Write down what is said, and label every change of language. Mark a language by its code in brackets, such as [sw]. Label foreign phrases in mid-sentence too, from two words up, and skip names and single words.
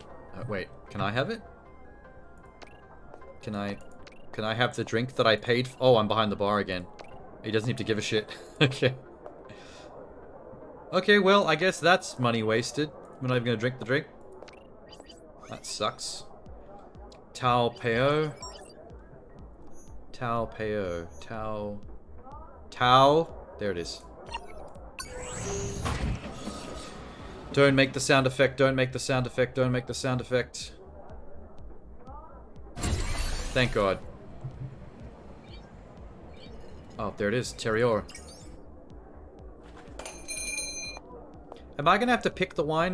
[en] Wait, can I have it? Can I have the drink that I paid for? Oh, I'm behind the bar again. He doesn't need to give a shit. Okay. Okay, well, I guess that's money wasted. We're not even gonna drink the drink. That sucks. Tao Peo. Tao Peo. Tao. Tao. There it is. Don't make the sound effect. Don't make the sound effect. Don't make the sound effect. Thank God. Oh, there it is. Terrior. Am I gonna have to pick the wine?